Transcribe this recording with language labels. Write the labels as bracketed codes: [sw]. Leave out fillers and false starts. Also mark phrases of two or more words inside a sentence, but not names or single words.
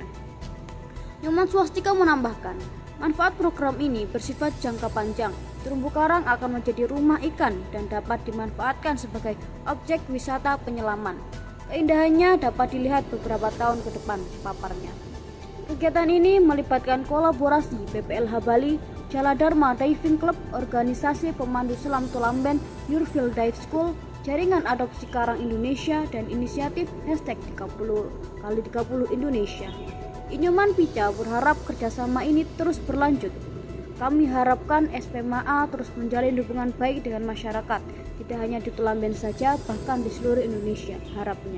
[id] Nyoman Swastika menambahkan, manfaat program ini bersifat jangka panjang. Terumbu karang akan menjadi rumah ikan dan dapat dimanfaatkan sebagai objek wisata penyelaman. Keindahannya dapat dilihat beberapa tahun ke depan, paparnya. Kegiatan ini melibatkan kolaborasi BPLH Bali, Jala Dharma Diving Club, organisasi pemandu selam Tulamben, Yurfield Dive School, Jaringan Adopsi Karang Indonesia, dan inisiatif #30x30 Indonesia. Inyoman Pica berharap kerjasama ini terus berlanjut. Kami harapkan SPMAA terus menjalin hubungan baik dengan masyarakat, tidak hanya di Tulamben saja, bahkan di seluruh Indonesia, harapnya.